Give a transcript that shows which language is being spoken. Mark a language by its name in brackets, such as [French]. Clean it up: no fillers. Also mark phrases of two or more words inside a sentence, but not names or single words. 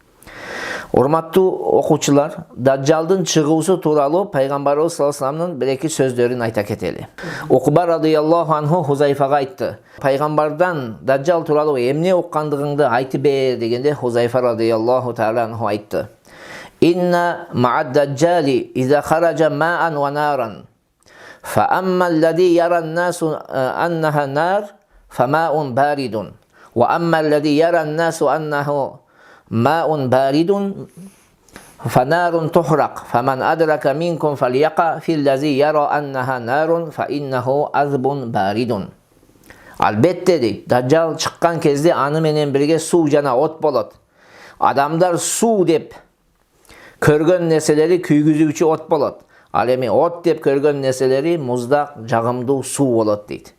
[Kyrgyz] Урматтуу окуучулар, Даджалдын чыгуусу тууралуу пайгамбарыбыз [Arabic] صلى الله عليه وسلم [Kyrgyz] бир-эки сөздөрүн айта кетели. Укба [Arabic] رضي الله عنه [Kyrgyz] Хузайфага айтты: "Пайгамбардан Даджал тууралуу эмне уккандыгыңды айтып бер" дегенде Хузайфа [Arabic] رضي الله تعالى عنه [Kyrgyz] айтты: [Arabic] "إن مع الدجال إذا خرج ماء ونارا. فأما الذي يرى الناس أنها نار فماء بارد. وأما الذي يرى الناس أنه ماء بارد فنار تحرق، فمن أدرك منكم فليقع في الذي يرى أنها نار فإنه عذب بارد." [Kyrgyz] Албетте дейт, Даджал чыккан кезде аны менен бирге суу жана от болот. Адамдар суу деп көргөн нерселери күйгүзүүчү от болот. Ал эми от деп көргөн нерселери муздак, жагымдуу суу болот дейт.